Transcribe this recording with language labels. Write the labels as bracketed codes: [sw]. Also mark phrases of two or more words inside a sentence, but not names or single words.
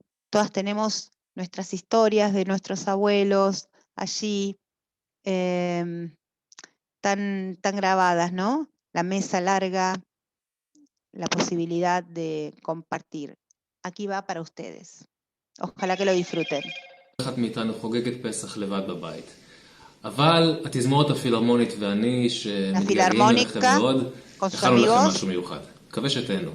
[es] Todas tenemos nuestras historias de nuestros abuelos allí, tan grabadas, ¿no? La mesa larga, la posibilidad de compartir. Aquí va para ustedes. Ojalá que lo disfruten. [he] אחת מאיתנו חוגגת פסח לבד בבית. אבל התזמורת הפילהרמונית ואני, [es] La [he] שמתגעגעים אליכם [es] Filarmónica [he] מאוד, [es] con sus [he] הכנו לכם [es] amigos [he] משהו מיוחד. מקווה שתהנו.